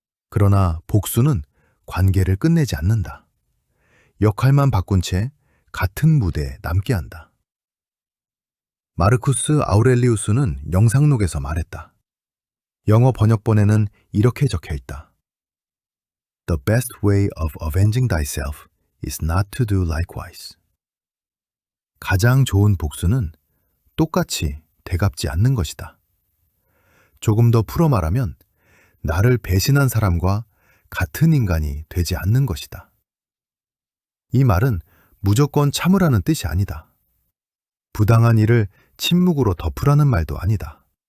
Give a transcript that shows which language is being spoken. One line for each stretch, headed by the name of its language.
Korean: 그러나 복수는 관계를 끝내지 않는다. 역할만 바꾼 채 같은 무대에 남게 한다. 마르쿠스 아우렐리우스는 영상록에서 말했다. 영어 번역본에는 이렇게 적혀 있다.
English: The best way of avenging thyself is not to do likewise.
Korean: 가장 좋은 복수는 똑같이 되갚지 않는 것이다. 조금 더 풀어 말하면 나를 배신한 사람과 같은 인간이 되지 않는 것이다. 이 말은 무조건 참으라는 뜻이 아니다. 부당한 일을 침묵으로 덮으라는 말도 아니다.